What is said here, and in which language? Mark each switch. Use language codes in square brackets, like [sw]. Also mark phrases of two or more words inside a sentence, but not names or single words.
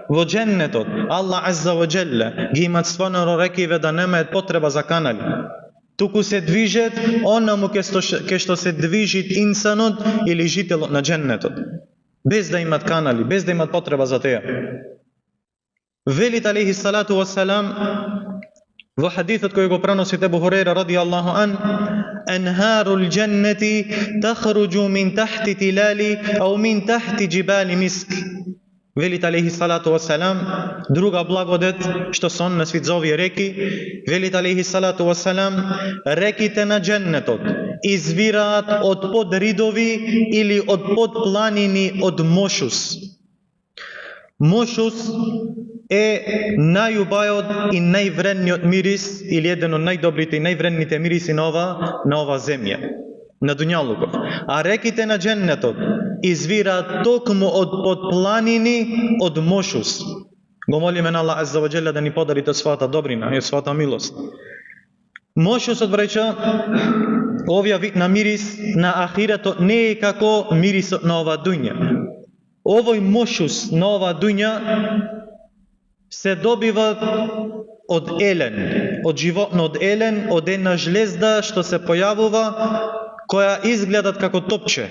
[mk] Во дженнетот Аллах [ar] عز وجل [mk] ги имаат стварно рекиве да немаат потреба за канали. Туку се движат онаму ке што се движит инсанот или жителот на дженнетот, без да имат канали, без да имат потреба за теа. Велит [ar] عليه الصلاة والسلام [mk] во хадисот кој го преносит Ебу Хурейра [ar] رضي الله عنه: أنهار الجنة تخرج من تحت تلال أو من تحت جبال مسك. [mk] Велит [ar] عليه الصلاة والسلام, [mk] друга благодет што се однесува за овие реки, велит [ar] عليه الصلاة والسلام, [mk] реките на дженнетот извираат од подридови или од подпланини од мошус. Мошус е најубајот и највредниот мирис или еден од најдобрите и највредните мириси на ова земја, на дуњалуков. А реките на дженнетот извираат токму од подпланини од мошус. Го молиме на Аллах [ar] عز وجل [mk] да ни подари својата добрина и својата милост. Мошусот, браќа, овој вид на мирис на ахиретот не е како мирисот на ова дуња. Овој мошус на ова дуња се добива од елен, од животно од елен, од една жлезда што се појавува, која изгледат како топче.